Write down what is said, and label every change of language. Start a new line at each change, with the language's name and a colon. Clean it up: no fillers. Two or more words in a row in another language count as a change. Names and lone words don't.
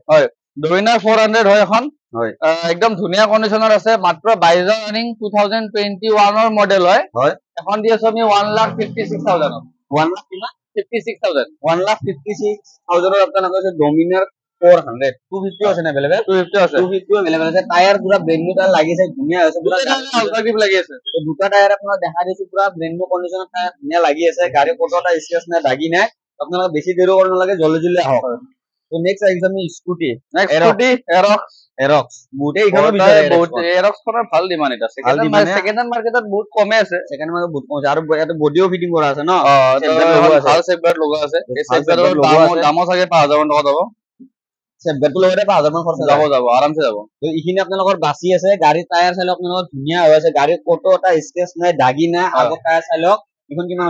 Assamese: হয় ডমিনাৰ 400 হয় এখন হয় একদম ধুনীয়া কন্ডিশনৰ আছে মাত্ৰ 22000 ৰানিং 2021 ৰ মডেল হয় হয় এখন দি আছো আমি 1,56,000 1 লাখ কিমান 56,000 1,56,000 ৰ আপোনালোকৰ আছে ডমিনাৰ 400 250 আছে না अवेलेबल 250 আছে 250 अवेलेबल আছে টায়াৰ পুৰা
English: brand new tyre
Assamese: লাগিছে ধুনীয়া আছে পুৰা অল্টাৰনেটিভ লাগি আছে তো দুটা টায়াৰ আপোনাক দেখা দিছো পুৰা
English: brand new
Assamese: কন্ডিশনৰ টায়াৰ ধুনীয়া লাগি আছে গাড়ী কোটোটা স্কেচ নাই দাগি নাই আপোনালোকে বেছি দেৰি কৰিব নালাগে জলদি জলদি আহক তো নেক্সট আহিছে আমি স্কুটি এৰক্স বহুতে ইখনো বিচাৰে বহুত এৰক্স খনৰ ভাল ডিমান্ড এটা
English: second hand
Assamese: মাৰ্কেটত বহুত কমে আছে সেকেন্ড মানে বহুত কম আৰু ইয়াতে বডিও ফিটিং কৰা আছে ন ভাল সেফগাৰ্ড লগোৱা আছে এই সেফগাৰ্ডৰ দামো চাগে 5000 টকা যাব সেফগাৰ্ডটো লগতে 5000 মান খৰচ যাব আৰামছে যাব তো ইখিনি আপোনালোকৰ বাছি আছে গাড়ী টায়াৰ চাই লওক আপোনালোকৰ ধুনীয়া হৈ আছে গাড়ী কোটো এটা স্কেচ নাই দাগি নাই আগৰ টায়াৰ চাই লওক এখন কিমান